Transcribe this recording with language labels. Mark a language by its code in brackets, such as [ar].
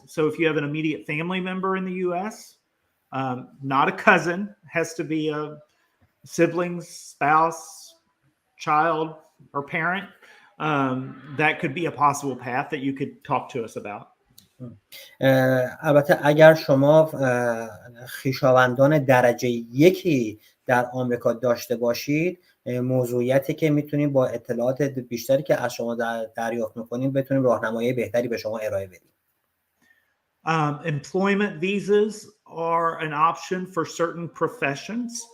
[en] So if you have an immediate family member in the U.S., not a cousin, has to be a sibling, spouse, child, or parent. That could be a possible path that you could talk to us about. [fa] البته اگر شما خویشاوندان درجه یکی در آمریکا داشته باشید، موضوعیتی که میتونیم با اطلاعات بیشتری که از شما دریافت میکنیم بتونیم راهنمایی بهتری به شما ارائه بدیم. [en] Employment visas are an option for certain professions.